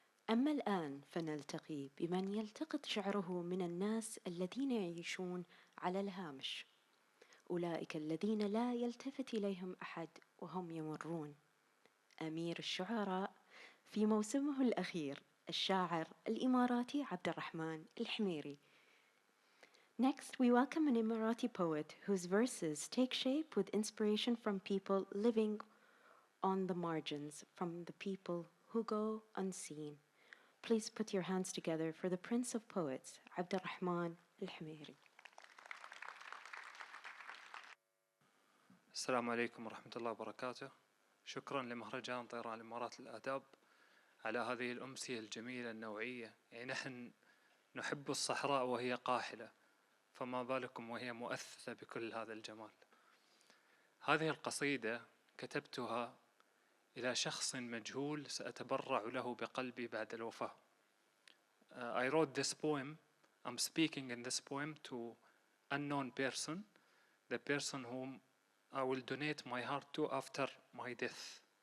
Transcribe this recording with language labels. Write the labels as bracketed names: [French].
[Arabic] أما الآن فنلتقي بمن يلتقط شعره من الناس الذين يعيشون على الهامش، أولئك الذين لا يلتفت إليهم أحد وهم يمرون. أمير الشعراء في موسمه الأخير الشاعر الإماراتي عبدالرحمن الحميري. [English] Next, we welcome an Emirati poet whose verses take shape with inspiration from people living on the margins, from the people who go unseen. Please put your hands together for the Prince of Poets, Abdulrahman Alhemeiri. [Arabic] السلام عليكم ورحمة الله وبركاته. شكرا لمهرجان طيران الإمارات للآداب على هذه الأمسية الجميلة النوعية. يعني نحن نحب الصحراء وهي قاحلة، فما بالكم وهي مؤثثة بكل هذا الجمال. هذه القصيدة كتبتها إلى شخص مجهول سأتبرع له بقلبي بعد الوفاة. [English] I wrote this poem, I'm speaking in this poem to unknown person, the person whom I will donate my heart to after my death.